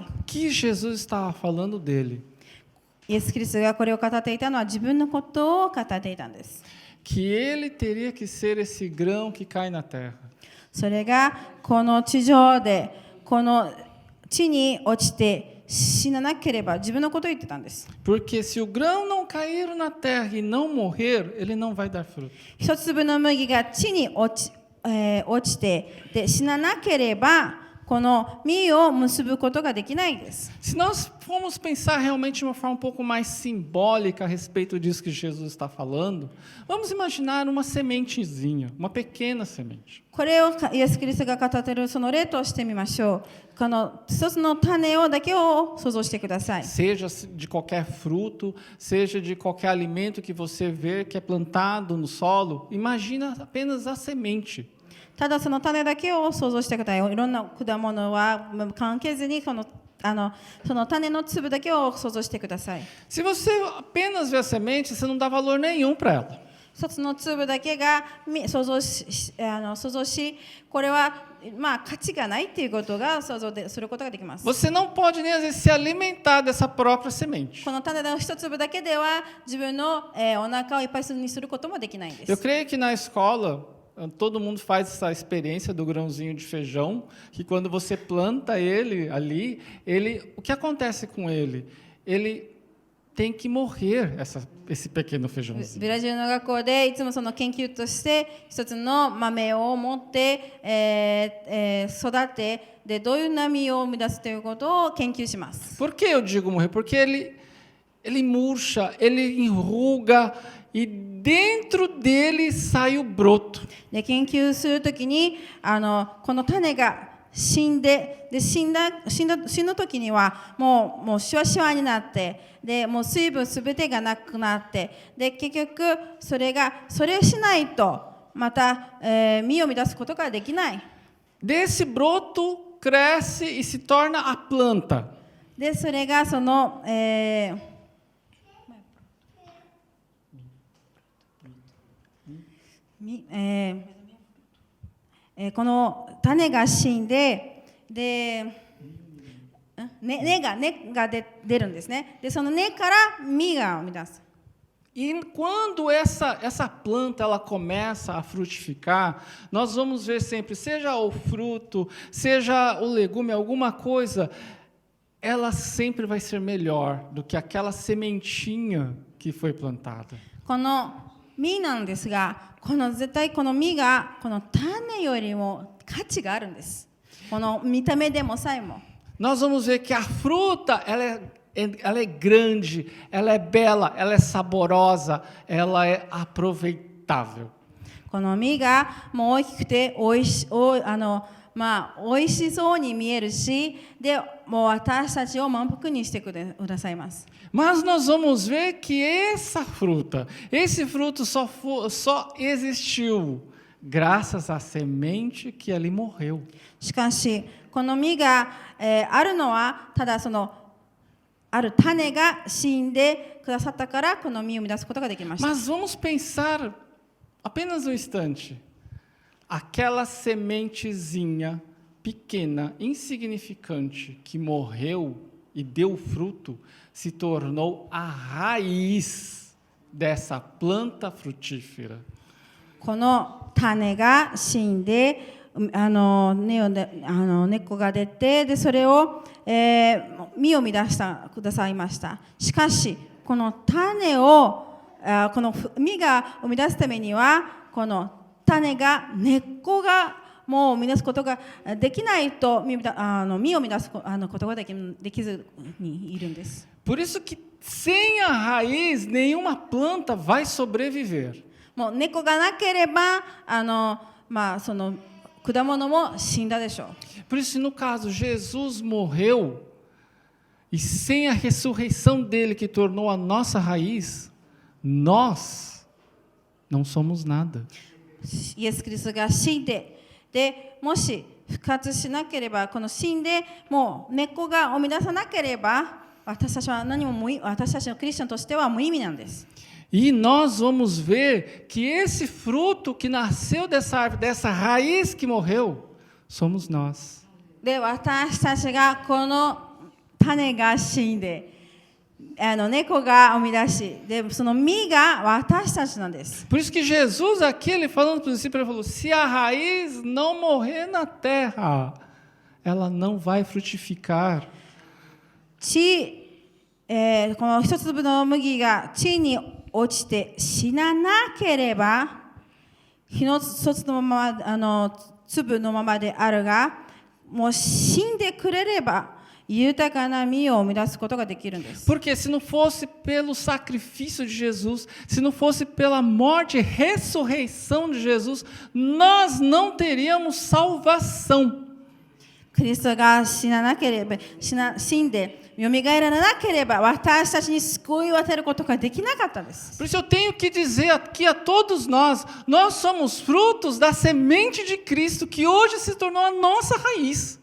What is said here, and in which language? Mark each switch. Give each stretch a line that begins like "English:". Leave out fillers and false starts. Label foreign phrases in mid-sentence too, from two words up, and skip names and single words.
Portuguese: Aqui Jesus estava falando dele,
Japanese: イエス・キリストがこれを語っていたのは自分のことを語っていたんです。
Portuguese: que ele teria que ser esse grão que cai na terra.
Japanese: それがこの地上でこの地に落ちて死ななければ自分のことを言ってたんです。
Portuguese: Porque se o grão não cair na terra e não morrer, ele não vai dar fruto.
Japanese: 一粒の麦が地に落ちてで死ななければこの実を結ぶことができないです。
Portuguese: Se nós formos pensar realmente de uma forma um pouco mais simbólica a respeito disso que Jesus está falando, vamos imaginar uma sementezinha, uma pequena semente.
Japanese: これをイエス・キリストが語っているその例としてみましょう。この一つの種だけを想像してください。
Portuguese: Seja de qualquer fruto, seja de qualquer alimento que você vê que é plantado no solo, imagina apenas a semente.
Japanese: ただその種だけを想像してください。いろんな果物は関係ずにその種の粒だけを想像してください。
Portuguese: Se você apenas vê a semente, você não dá valor nenhum para ela.
Japanese: 一つの粒だけが想像し、これは価値がないということが想像することができます。
Portuguese: Você não pode nem às vezes se alimentar dessa própria semente.
Japanese: この種の一粒だけでは自分のお腹をいっぱいにすることもできないんで
Portuguese: Eu
Japanese: す。
Portuguese: creio que na escola todo mundo faz essa experiência do grãozinho de feijão, que quando você planta ele ali, o que acontece com ele? Ele tem que morrer esse pequeno feijãozinho.
Japanese: ブラジルの学校でいつもその研究として一つの豆を持って、育てでどういう波を生み出すということを研究します。
Portuguese: Por que eu digo morrer? Porque ele murcha, ele enruga e dentro dele sai o broto.
Japanese: で研究するときにこの種が死んぬ時にはもうシワシワになってでもう水分すべてがなくなってで結局それをしないとまた、実を乱すことができない。
Portuguese: Desse broto cresce e se torna a planta.
Japanese: でそれがその、この種が死んで、根が出るんですね。でその根から実が生み出す。
Portuguese: E quando essa planta ela começa a frutificar, nós vamos ver sempre, seja o fruto, seja o legume, alguma coisa, ela sempre vai ser melhor do que aquela sementinha que foi plantada.
Japanese: この実なんですが、絶対この実がこの種よりも価値があるんです。この見た目でもさえも。
Portuguese: Nós vamos ver que a fruta ela é grande, ela é bela, ela é saborosa, ela é aproveitável.
Japanese: この実がもう大きくて美味しそうに見えるし、でもう私たちを満腹にしてくださいます。
Portuguese: Mas nós vamos ver que esse fruto só existiu graças à semente que ali morreu.
Japanese: しかしこの実が、あるのはただそのある種が死んでくださったからこの実を生み出すことができました。
Portuguese: Mas vamos pensar apenas um instante. Aquela sementezinha pequena, insignificante, que morreu e deu fruto, se tornou a raiz dessa planta frutífera.
Japanese: この種が死んで根っこが出てでそれを、実を生み出してくださいました。しかしこの種をこの実が生み出すためにはこの種が根っこがもう生み出すことができないと実を生み出すことができずにいるんです。
Portuguese: Por isso que sem a raiz nenhuma planta vai sobreviver.
Japanese: もう根っこがなければその果物も死んだでしょう。
Portuguese: Por isso, no caso, Jesus morreu e sem a ressurreição dele que tornou a nossa raiz, nós não somos nada.
Japanese: イエス・キリストが死んで、もし復活しなければ、この死んでもう根っこが生み出さなければ、私たちのクリスチャンとしては無意味なんです。
Portuguese: E nós vamos ver que esse fruto que nasceu dessa árvore, dessa raiz que morreu, somos nós.
Japanese: で、私たちがこの種が死んで、根っこが生み出し、で、その実が私たちなんです。
Portuguese: Por isso que Jesus aqui, ele falando para os discípulos, ele falou, se a raiz não morrer na terra, ela não vai frutificar.
Japanese: この一粒の麦が地に落ちて死ななければ、一つのまま粒のままであるが、もう死んでくれれば豊かな実を生み出すことができるんです。
Portuguese: Porque se não fosse pelo sacrifício de Jesus, se não fosse pela morte e ressurreição de Jesus, nós não teríamos salvação.
Japanese: キリストが死んで蘇らなければ私たちに救いを与えることができなかったんです。
Portuguese: Por isso eu tenho que dizer aqui a todos nós somos frutos da semente de Cristo que hoje se tornou a nossa raiz.